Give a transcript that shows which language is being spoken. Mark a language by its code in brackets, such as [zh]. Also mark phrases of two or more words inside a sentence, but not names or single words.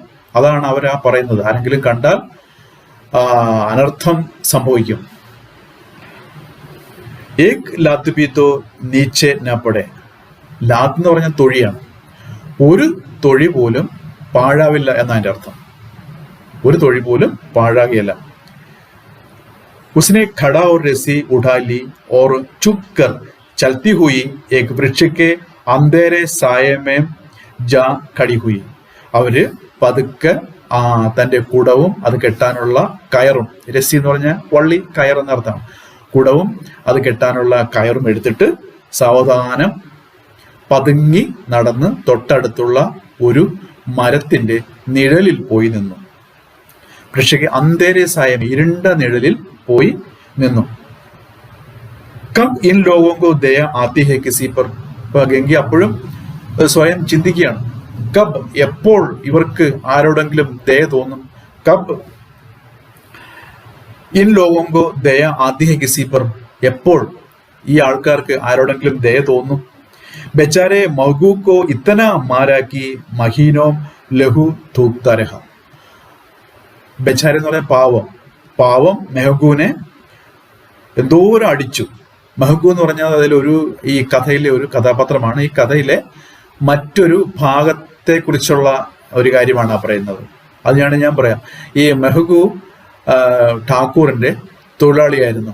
[ml] അതാണ് അവരാ പറയുന്നത്. ആരെങ്കിലും കണ്ടാൽ അനർത്ഥം സംഭവിക്കും. [hi] एक लात पीतो नीचे नपड़े. [ml] ലാത്ത് എന്ന് പറഞ്ഞാൽ തൊഴിയാണ്. ഒരു തൊഴി പോലും പാഴാവില്ല എന്നതിന്റെ അർത്ഥം. ഒരു തൊഴി പോലും പാഴാകിയല്ല. [hi] उसने खड़ा और रस्सी उठा ली और चुप कर चलती हुई एक वृक्ष के अंधेरे साये में जा खड़ी हुई. [ml] അവര് പതുക്കെ തന്റെ കുടവും അത് കെട്ടാനുള്ള കയറും, രസ്സി എന്ന് പറഞ്ഞ വള്ളി, കയർ എന്നർത്ഥം, കുടവും അത് കെട്ടാനുള്ള കയറും എടുത്തിട്ട് സാവധാനം പതുങ്ങി നടന്ന് തൊട്ടടുത്തുള്ള ഒരു മരത്തിന്റെ നിഴലിൽ പോയി നിന്നു. [hi] वृक्ष के अंधेरे साये, [ml] ഇരുണ്ട നിഴലിൽ പോയി നിന്നു. [hi] कब इन लोगों को दया आती है किसी पर. [ml] ഗംഗി അപ്പോഴും സ്വയം ചിന്തിക്കുകയാണ്. കബ്, എപ്പോൾ ഇവർക്ക് ആരോടെങ്കിലും ദയ തോന്നും. [hi] कब इन लोगों को दया आती है किसी पर. [ml] എപ്പോൾ ഈ ആൾക്കാർക്ക് ആരോടെങ്കിലും ദയ തോന്നും. [hi] बेचारे महगू को इतना मारा कि महीनों लहू थूकता रहा. [ml] ബെച്ചാര എന്ന് പറഞ്ഞാൽ പാവം മെഹ്ഗൂനെ എന്തോരം അടിച്ചു. മെഹ്ഗൂ എന്ന് പറഞ്ഞാൽ അതിലൊരു, ഈ കഥയിലെ ഒരു കഥാപാത്രമാണ്. ഈ കഥയിലെ മറ്റൊരു ഭാഗത്തെ കുറിച്ചുള്ള ഒരു കാര്യമാണ് പറയുന്നത്. അതിനാണ് ഞാൻ പറയാം. ഈ മെഹ്ഗൂ ഠാക്കൂറിന്റെ തൊഴിലാളിയായിരുന്നു.